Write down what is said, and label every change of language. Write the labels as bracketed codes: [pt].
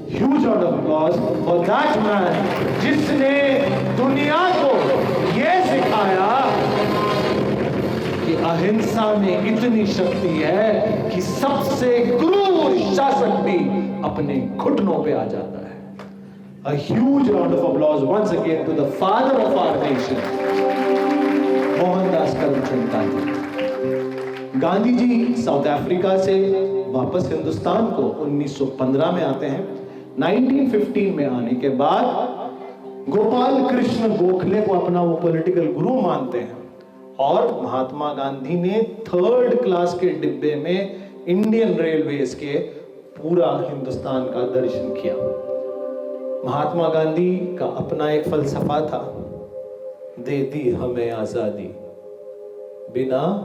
[en] Huge round of applause for that man [ur] جس نے دنیا کو یہ سکھایا کہ اہنسا میں اتنی شکتی ہے کہ سب سے کرور شاسک بھی اپنے گھٹنوں پہ آ جاتا ہے. [en] A huge round of applause once again to the father of our nation, Mohandas Karamchand Gandhi. [ur] گاندھی جی ساؤتھ افریقہ سے واپس ہندوستان کو 1915 میں آتے ہیں. 1915 میں آنے کے بعد گوپال کرشن گوکھلے کو اپنا وہ پولیٹیکل گرو مانتے ہیں اور مہاتما گاندھی نے 3rd کلاس کے ڈبے میں انڈین ریلویز کے پورا ہندوستان کا درشن کیا۔ مہاتما گاندھی کا اپنا ایک فلسفہ تھا، دے دی ہمیں آزادی بنا،